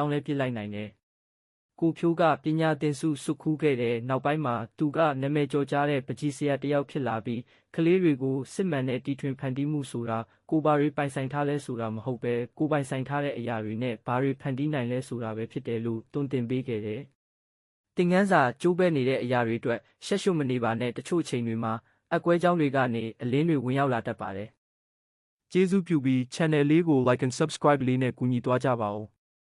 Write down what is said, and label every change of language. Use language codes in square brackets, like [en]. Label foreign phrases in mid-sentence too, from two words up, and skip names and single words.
[my] င်းလဲပစ်လိုက်နိုင်တယ်ကိုဖြိုးကပညာသင်ဆုစုခူးခဲ့တဲ့နောက်ပိုင်းမှာသူကနာမည်ကျော်ကြားတဲ့ပကြီးဆရာတစ်ယောက်ဖြစ်လာပြီးကလေးတွေကိုစစ်မှန်တဲ့တီထွင်ဖန်တီးမှုဆိုတာကိုဘာတွေပိုင်ဆိုင်ထားလဲဆိုတာမဟုတ်ပဲကိုပိုင်ဆိုင်ထားတဲ့အရာတွေနဲ့ဘာတွေဖန်တီးနိုင်လဲဆိုတာပဲဖြစ်တယ်လို့တွင်တင်ပေးခဲ့တယ်သင်ခန်းစာကျိုးပဲနေတဲ့အရာတွေအတွက်ရှက်ရှုမနေပါနဲ့တချို့ချိန်တွေမှာအကွဲကြောင်းတွေကနေအလင်းတွေဝင်ရောက်လာတတ်ပါတယ်ကျေးဇူးပြုပြီး channel လေးကို [en] like and subscribe [my] လေးနဲ့ကူညီသွားကြပါဦး